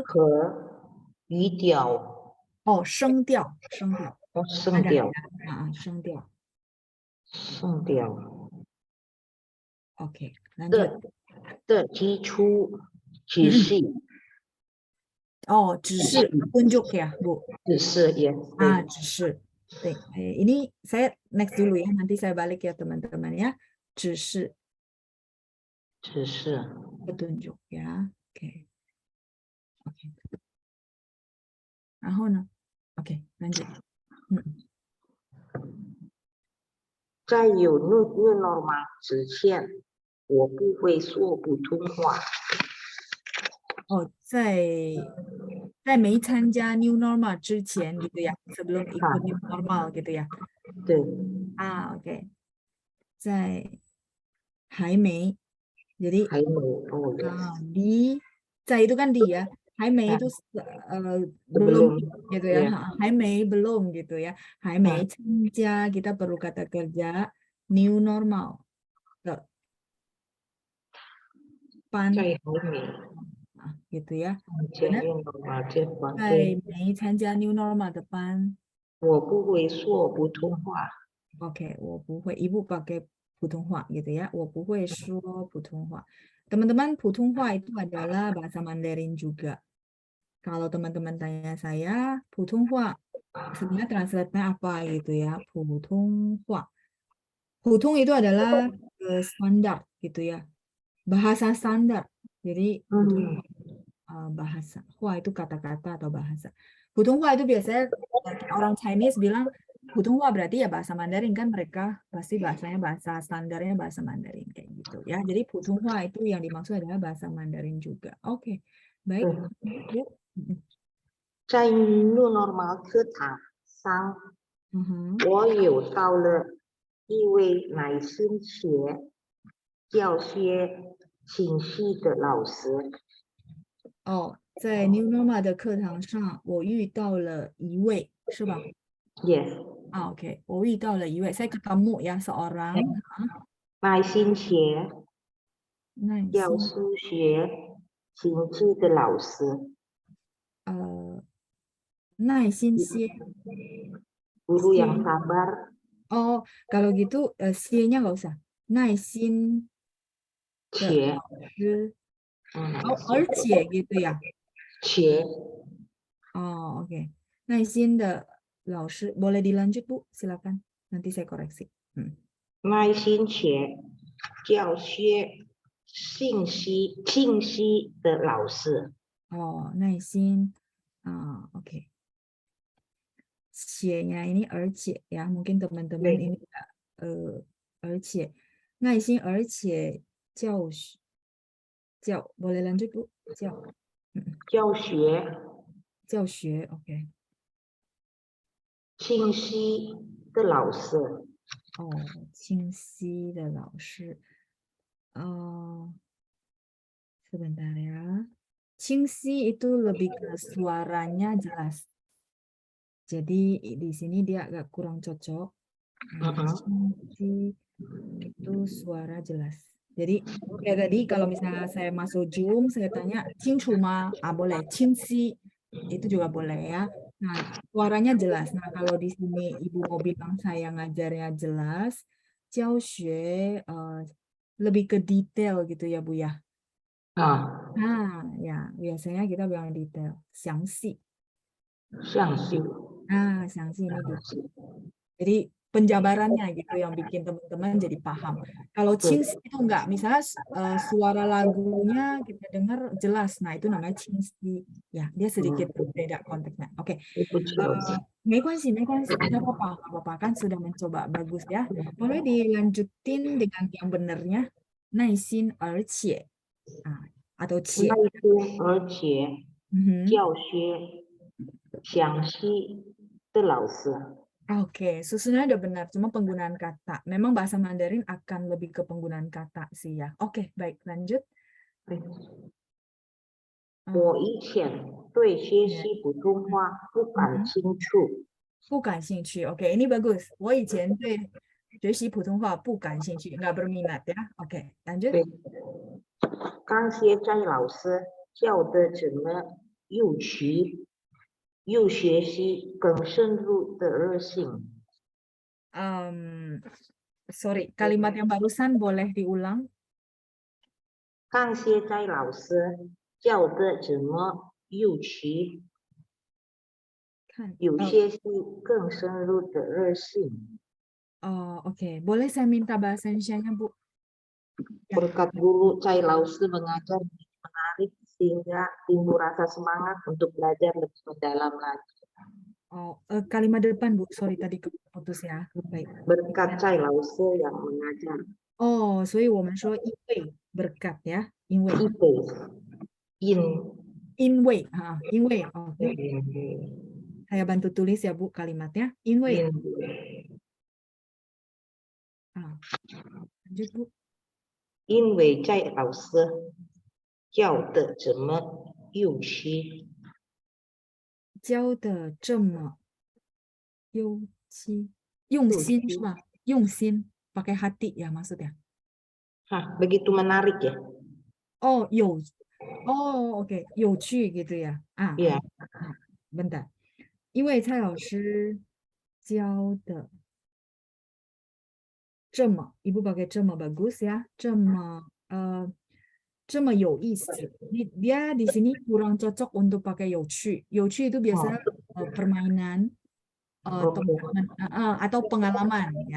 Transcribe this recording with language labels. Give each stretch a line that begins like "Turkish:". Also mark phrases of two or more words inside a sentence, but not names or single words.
Chinese: 语调声调声调
Indonesian: Oke, lanjut
Chinese: 的基础知识。
Indonesian: 指示 tunjuk ya Bu.
Chinese: 指示ya. 指示.
Indonesian: Ini saya next dulu ya, nanti saya balik ya teman-teman ya. 指示 petunjuk ya. Oke. Oke, lanjut.
Chinese: 在有 new normal 之前，我不会说普通话。在没参加 new normal 之前
Indonesian: gitu ya, sebelum ikut new normal gitu ya.
Chinese: 对。 Oke. 在还没 jadi 还没
Indonesian: 在 itu kan di ya, 还没 itu belum gitu ya, 还没 belum gitu ya,
Chinese: 还没参加
Indonesian: kita perlu kata kerja new normal.
Chinese: 在还没
Indonesian: gitu ya.
Chinese: 在没参加 new normal depan 我不会说普通话。 Oke, 我不会 Ibu pakai 普通话 gitu ya. 我不会说普通话.
Indonesian: Teman-teman, 普通话 itu adalah bahasa Mandarin juga. Kalau teman-teman tanya saya, 普通话 sebenarnya translate-nya apa gitu ya? 普通话. 普通 itu adalah standar gitu ya. Bahasa standar. Jadi bahasa. Hua itu kata-kata atau bahasa. Putonghua itu biasanya orang Chinese bilang Putonghua berarti ya bahasa Mandarin kan, mereka pasti bahasanya bahasa standarnya bahasa Mandarin kayak gitu ya. Jadi Putonghua itu yang dimaksud adalah bahasa Mandarin juga. Oke, baik. Bu.
Chinese: 在 New Normal 课堂上，我有到了一位耐心且教学清晰的老师。哦，在 New Normal 的课堂上，我遇到了一位，是吧？
English: Yes.
Indonesian: Oke.
Chinese: 我遇到了一位
Indonesian: ，saya ketemu ya seorang
Chinese: 耐心且耐教心数学清晰的老师。耐心些
Indonesian: Guru yang sabar. Oh, kalau gitu C-nya nggak usah.
Chinese: 耐心的且老师。Oh, 而且
Indonesian: gitu ya.
Chinese: 且
Indonesian: Oh, oke.
Chinese: 耐心的老师。
Indonesian: Boleh dilanjut, Bu? Silakan. Nanti saya koreksi.
Chinese: 耐心且教学清晰的老师。 Oh, 耐心. Oke.
Indonesian: 且nya ini 而且 ya. Mungkin teman-teman ini
Chinese: 而且 耐心而且教
Indonesian: boleh lanjut, Bu?
Chinese: 教学 oke. 清晰的老师。哦，清晰的老师。
Indonesian: Sebentar ya. 清晰 itu lebih ke suaranya jelas. Jadi di sini dia agak kurang cocok. 清晰 itu suara jelas. Jadi kayak tadi kalau misalnya saya masuk Zoom, saya tanya
Chinese: 清楚吗?
Indonesian: Boleh. 清晰 itu juga boleh ya. Nah, suaranya jelas. Nah, kalau di sini Ibu mau bilang saya ngajarnya jelas, 教学 lebih ke detail gitu ya, Bu ya. Nah, ya biasanya kita bilang detail,
Chinese: 详细. 详细.
Indonesian: Nah, 详细 ini detail. Jadi penjabarannya gitu yang bikin teman-teman jadi paham. Kalau 清晰 itu enggak, misalnya suara lagunya kita dengar jelas, nah itu namanya 清晰. Ya, dia sedikit berbeda konteksnya. Oke.
Chinese: 没关系,
Indonesian: nggak apa-apa, kan sudah mencoba, bagus ya. Boleh dilanjutin dengan yang benernya,
Chinese: 耐心而且 atau 且. 耐心而且教学详细的老师。
Indonesian: Oke, susunannya udah benar, cuma penggunaan kata. Memang bahasa Mandarin akan lebih ke penggunaan kata sih ya. Oke, baik, lanjut.
Chinese: 我以前对学习普通话不感兴趣。不感兴趣.
Indonesian: Oke, ini bagus.
Chinese: 我以前对学习普通话不感兴趣,
Indonesian: nggak berminat ya. Oke, lanjut.
Chinese: 刚现在老师教的怎么又学习更深入的热性。
Indonesian: Sorry, kalimat yang barusan boleh diulang.
Chinese: 刚现在老师教的怎么有些是更深入的热性。
Indonesian: Oke. Boleh saya minta bahasa Indonesia-nya, Bu? Berkat guru Cai Lausi mengajar menarik sehingga timbul rasa semangat untuk belajar lebih mendalam lagi. Kalimat depan, Bu. Sorry, tadi keputus ya. Baik. Berkat Cai Lausi yang mengajar.
Chinese: 所以我们说因为
Indonesian: berkat ya.
Chinese: 因为 oke.
Indonesian: Saya bantu tulis ya, Bu, kalimatnya. 因为 lanjut, Bu.
Chinese: 因为在老师教的这么有趣。教的这么用心是吧？
Indonesian: 用心 pakai hati ya maksudnya. Begitu menarik ya. Oke. 有趣 gitu ya. Iya. Bentar.
Chinese: 因为蔡老师教的这么
Indonesian: Ibu pakai
Chinese: 这么
Indonesian: bagus ya.
Chinese: 这么有意思.
Indonesian: Dia di sini kurang cocok untuk pakai 有趣. 有趣 itu biasanya permainan atau pengalaman ya.